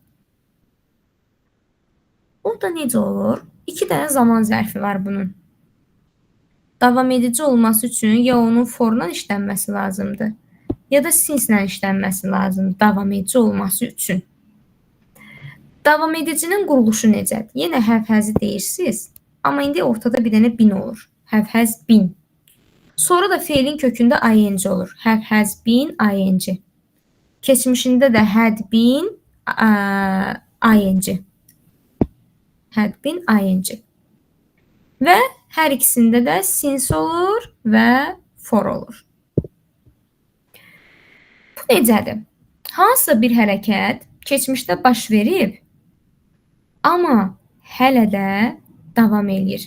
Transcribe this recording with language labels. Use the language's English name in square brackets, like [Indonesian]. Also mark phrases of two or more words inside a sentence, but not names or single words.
[Azerbaijani] O da necə olur? 2 dənə zaman zərfi var bunun. Davam edici olması üçün ya onun forla işlənməsi lazımdır, ya da since-lə işlənməsi lazımdır davam edici olması üçün. Davam edicinin quruluşu necədir? Yenə [English] have has- [Azerbaijani] i deyirsiniz, amma indi ortada bir dənə been olur. [English] Have has been. [Azerbaijani] Sonra da feilin kökündə ing olur. [English] Have has been ing. [Azerbaijani] Keçmişində də [English] had been ing. Had been ing. [Azerbaijani] Və hər ikisində də since olur və for olur. Bu necədir? Hansısa bir hərəkət keçmişdə baş verib, amma hələ də davam eləyir.